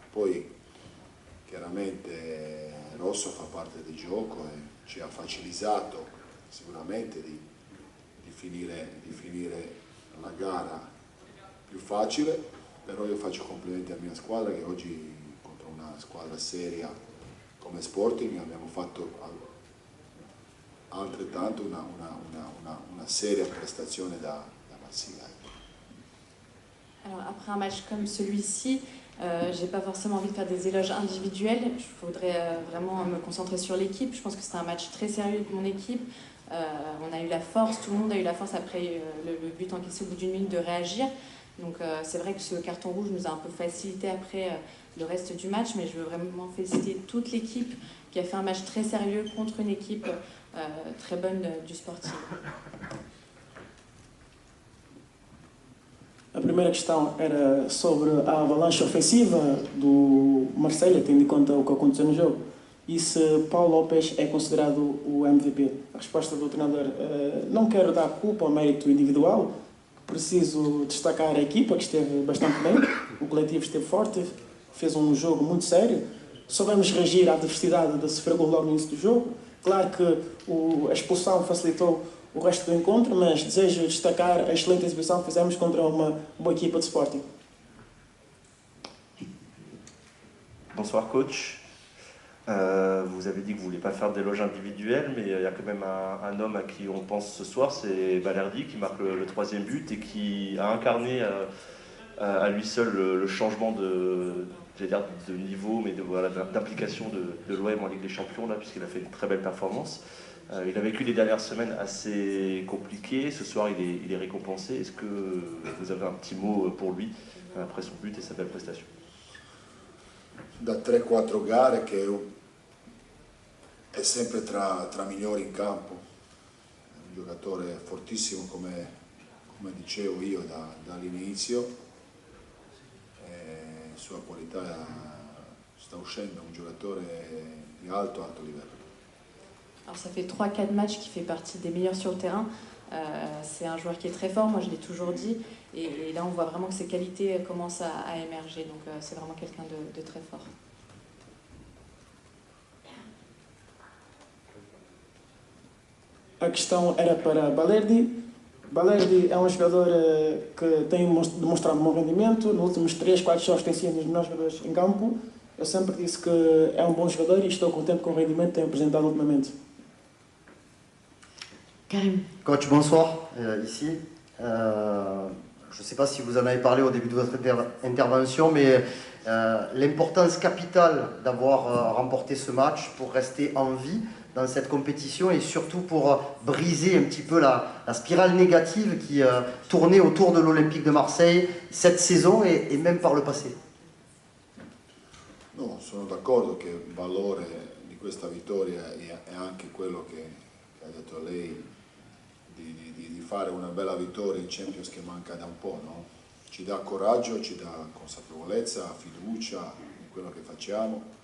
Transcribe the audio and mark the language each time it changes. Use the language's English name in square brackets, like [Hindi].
[Italian] Poi chiaramente Rosso fa parte del gioco e ci ha facilitato sicuramente di finire la gara più facile, però io faccio complimenti alla mia squadra che oggi contro una squadra seria come Sporting abbiamo fatto altrettanto una seria prestazione da Marsiglia. [French] Alors après un match comme celui-ci, j'ai pas forcément envie de faire des éloges individuels. Je voudrais vraiment me concentrer sur l'équipe. Je pense que c'était un match très sérieux de mon équipe. On a eu la force, tout le monde a eu la force après le but encaissé au bout d'une minute de réagir. Donc c'est vrai que ce carton rouge nous a un peu facilité après le reste du match, mais je veux vraiment féliciter toute l'équipe qui a fait un match très sérieux contre une équipe très bonne du Sporting. [Portuguese] A primeira questão era sobre a avalanche ofensiva do Marselha, tendo em conta o que aconteceu no jogo. E se Paulo Lopes é considerado o MVP? A resposta do treinador, não quero dar culpa ao mérito individual, preciso destacar a equipa que esteve bastante bem, o coletivo esteve forte, fez um jogo muito sério, soubemos reagir à adversidade de sofrer gol logo no início do jogo. Claro que a expulsão facilitou o resto do encontro, mas desejo destacar a excelente exibição que fizemos contra uma boa equipa de Sporting. [French] Bonsoir coach. Vous avez dit que vous ne vouliez pas faire d'éloge individuel, mais il y a quand même un homme à qui on pense ce soir, c'est Balerdi qui marque le troisième but et qui a incarné à lui seul le changement de niveau, mais d'implication de l'OM en Ligue des Champions, là, puisqu'il a fait une très belle performance. Il a vécu des dernières semaines assez compliquées. Ce soir, il est récompensé. Est-ce que vous avez un petit mot pour lui après son but et sa belle prestation? [Italian] Da 3-4 gare che è sempre tra migliori in campo, è un giocatore fortissimo come dicevo io dall'inizio, sua qualità sta uscendo, un giocatore di alto livello. [French] Alors ça fait 3-4 matchs qui fait partie des meilleurs sur le terrain. C'est un joueur qui est très fort, moi je l'ai toujours dit, et là on voit vraiment que ses qualités commencent à émerger, donc c'est vraiment quelqu'un de très fort. [Portuguese] A questão era para Balerdi. Balerdi é um jogador que tem demonstrado bom rendimento. Nos últimos 3-4 jogos tem sido um dos melhores jogadores em campo. Eu sempre disse que é um bom jogador e estou contente com o rendimento que tem apresentado ultimamente. [French] Karim. Coach, bonsoir, ici. Je ne sais pas si vous en avez parlé au début de votre intervention, mais l'importance capitale d'avoir remporté ce match pour rester en vie dans cette compétition et surtout pour briser un petit peu la spirale négative qui tournait autour de l'Olympique de Marseille cette saison et même par le passé. [Italian] No, sono d'accordo che il valore di questa vittoria è anche quello che ha detto lei, di fare una bella vittoria in Champions che manca da un po', no? Ci dà coraggio, ci dà consapevolezza, fiducia in quello che facciamo.